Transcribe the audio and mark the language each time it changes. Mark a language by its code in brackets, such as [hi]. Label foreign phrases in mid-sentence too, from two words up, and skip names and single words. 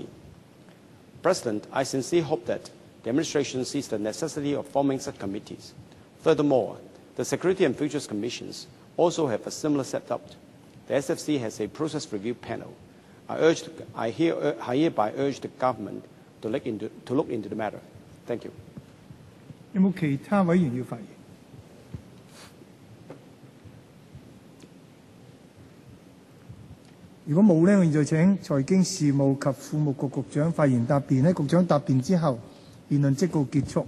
[en] President, I sincerely hope that the administration sees the necessity of forming such committees. Furthermore, the Security and Futures Commissions also have a similar setup. The SFC has a process review panel. I hereby urge the government to look into the matter. Thank you. [yue] 有冇其他委員要發言？如果冇呢，我現在請財經事務及庫務局局長發言答辯。喺局長答辯之後，辯論即告結束。